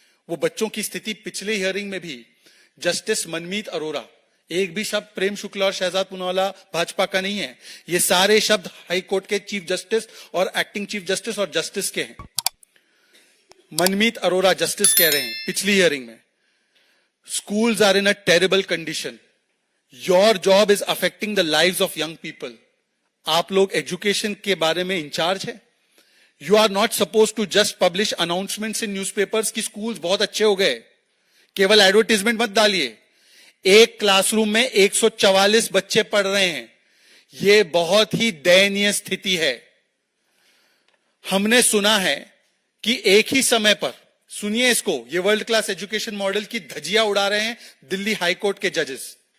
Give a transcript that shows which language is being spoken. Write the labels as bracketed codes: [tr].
[hi] वो बच्चों की स्थिति पिछले हियरिंग में भी जस्टिस मनमीत अरोरा, एक भी शब्द प्रेम शुक्ला और शहजाद पूनावाला भाजपा का नहीं है, ये सारे शब्द हाई कोर्ट के चीफ जस्टिस और एक्टिंग चीफ जस्टिस और जस्टिस के हैं। मनमीत अरोरा जस्टिस कह रहे हैं पिछली हियरिंग में, [en] Schools are in a terrible condition. Your job is affecting the lives of young people. [hi] आप लोग एजुकेशन के बारे में इंचार्ज है. [en] You are not supposed to just publish announcements in newspapers [hi] कि schools बहुत अच्छे हो गए. केवल एडवर्टीजमेंट मत डालिए. एक क्लासरूम में 144 बच्चे पढ़ रहे हैं. यह बहुत ही दयनीय स्थिति है. हमने सुना है कि एक ही समय पर, सुनिए इसको, ये वर्ल्ड क्लास एजुकेशन मॉडल की धज्जियां उड़ा रहे हैं दिल्ली हाईकोर्ट के जजेस.